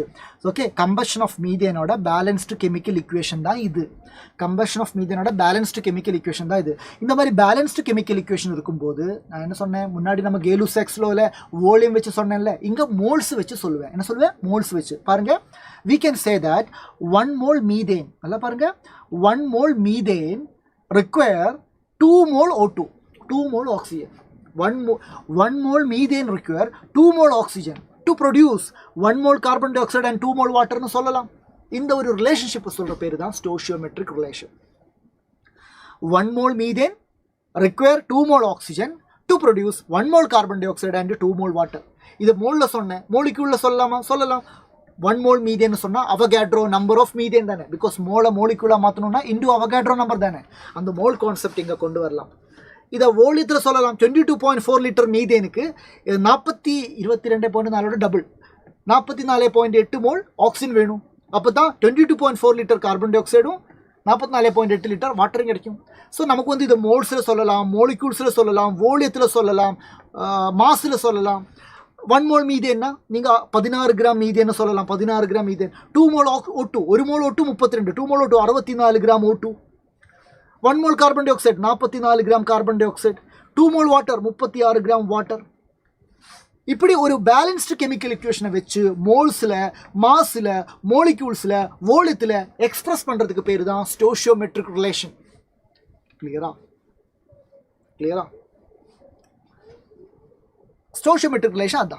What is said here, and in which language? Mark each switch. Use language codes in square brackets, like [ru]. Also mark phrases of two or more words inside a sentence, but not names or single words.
[ta] ஓகே, [en] combustion of methane balanced chemical equation [ta] தான் இது. இந்த மாதிரி [en] balanced chemical equation [ta] இருக்கும்போது நான் என்ன சொன்னேன், முன்னாடி நம்ம Gay-Lussac [en] law volume [ta] வச்சு சொன்னேன்ல, இங்கே மோல்ஸ் வச்சு சொல்லுவேன். என்ன சொல்லுவேன்? மோல்ஸ் வச்சு. பாருங்கள், [en] we can say that 1 mole methane, [ta] நல்லா பாருங்கள், [en] 1 mole methane require 2 mole O2, 2 mole oxygen. 1 mole methane require 2 mole oxygen to produce 1 mole carbon dioxide and 2 mole water [ta] னு சொல்லலாம். இந்த ஒரு ரிலேஷன்ஷிப்பை சொல்கிற பேர் தான் [en] stoichiometric relation. 1 mole methane require 2 mole oxygen to produce 1 mole carbon dioxide and 2 mole water. [ta] இது மோலில் சொன்னேன், மோலிக்யூலில் சொல்லலாம். 1 mole methane சொன்னால் [en] Avogadro number of methane [ta] தானே, [en] because molecule [ta] மாற்றணும்னா [en] into Avogadro number [ta] தானே. அந்த [en] mole concept [ta] இங்கே கொண்டு வரலாம். இதை வோலியத்தில் சொல்லலாம். 22.4 [en] litre methane [ta] 22.4 டபுள் 44.8 [en] mole oxygen [ta] வேணும். அப்போ தான் 22.4 [en] litre carbon dioxide [ta] 44.8 [en] litre water [ta] கிடைக்கும். ஸோ நமக்கு வந்து இதை மோல்ஸில் சொல்லலாம், மோலிக்யூல்ஸில் சொல்லலாம், வோலியத்தில் சொல்லலாம், மாஸில் சொல்லலாம். 1 [en] mole methane [ta] நீங்கள் 16 [en] gram methane [ta] சொல்லலாம். 16 [en] gram methane. 2 mole O2, 1 mole O2 32, 2 mole O2 64 கிராம் O2. 1 mole carbon dioxide 44 gram carbon dioxide. 2 mole water 36 gram water. [ta] இப்படி ஒரு [en] balanced chemical equation [ta] வச்சு மோல்ஸில், மாஸில், மோலிக்யூல்ஸில், வோலியத்தில் எக்ஸ்பிரஸ் பண்ணுறதுக்கு பேர் தான் [en] stoichiometric relation. [ta] கிளியரா? [en] stoichiometric relation [ta] அதான்.